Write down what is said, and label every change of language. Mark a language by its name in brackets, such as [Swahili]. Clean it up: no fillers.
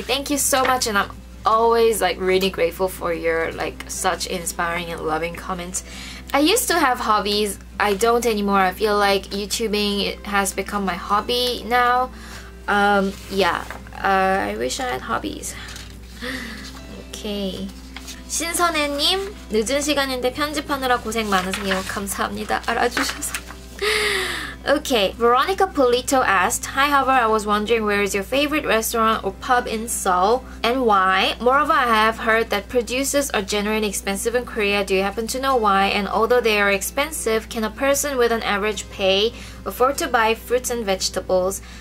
[English] Thank you so much, and I'm always like really grateful for your like such inspiring and loving comments. I used to have hobbies. I don't anymore. I feel like YouTubing has become my hobby now. Yeah, I wish I had hobbies. Okay. [Korean] 신선혜님, 늦은 시간인데 편집하느라 고생 많으세요. 감사합니다. 알아주셔서. [English] Okay, Veronica Polito asked, Hi Hover, I was wondering where is your favorite restaurant or pub in Seoul and why? Moreover, I have heard that producers are generally expensive in Korea. Do you happen to know why? And although they are expensive, can a person with an average pay afford to buy fruits and vegetables?